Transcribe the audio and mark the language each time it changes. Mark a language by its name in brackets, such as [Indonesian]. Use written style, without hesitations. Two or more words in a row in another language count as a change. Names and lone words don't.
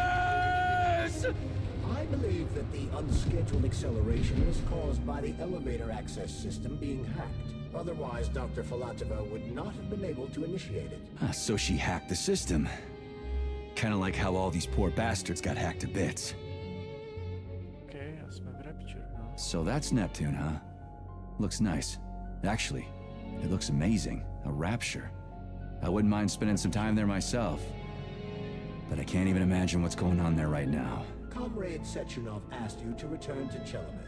[English] I believe that the unscheduled acceleration was caused by the elevator access system being hacked. Otherwise, Dr. Filatova would not have been able to initiate it. So she hacked the system. Kinda like how all these poor bastards got hacked to bits. [Czech] Okay, a jsme v Rapture, no. [English] So that's Neptune, huh? Looks nice. Actually, it looks amazing. A rapture. I wouldn't mind spending some time there myself. But I can't even imagine what's going on there right now. Comrade Sechenov asked you to return to Chelomey.